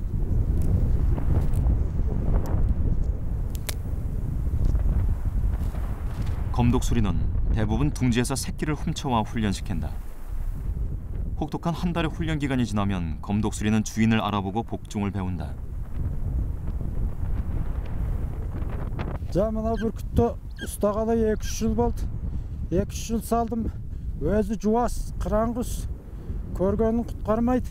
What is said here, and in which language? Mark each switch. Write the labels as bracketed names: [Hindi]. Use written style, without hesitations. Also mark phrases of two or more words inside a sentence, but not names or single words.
[Korean] 검독수리는 대부분 둥지에서 새끼를 훔쳐와 훈련시킨다. 혹독한 한 달의 훈련 기간이 지나면 검독수리는 주인을 알아보고 복종을 배운다. [Kazakh] Ja mına бүркітті ұстағалы 2-3 жыл болды. 2-3 жыл салдым. Өзі жуас, қыраңғыс. Көргенін құтқармайды.